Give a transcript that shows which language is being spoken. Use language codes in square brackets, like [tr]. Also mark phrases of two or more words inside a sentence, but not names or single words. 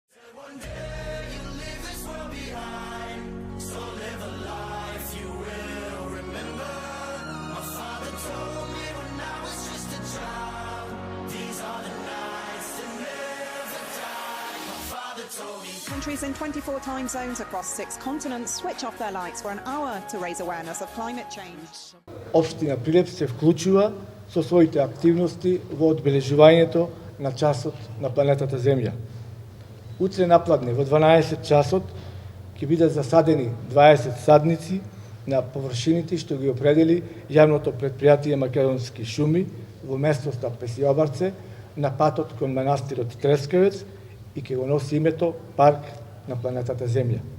[en] One day you leave this world behind, so live a life you will remember. My father told me when I was just a child, these are the nights that never die. My father told me. Countries in 24 time zones across 6 continents switch off their lights for an hour to raise awareness of climate change. [mk] Општина Прилеп се вклучува со своите активности во одбележувањето на часот на планетата Земја. Утре напладне во 12 часот ќе бидат засадени 20 садници на површините што ги определи јавното претпријатие Македонски шуми во местноста Песиобарце на патот кон манастирот Трескавец и ќе го носи името Парк на планетата Земја.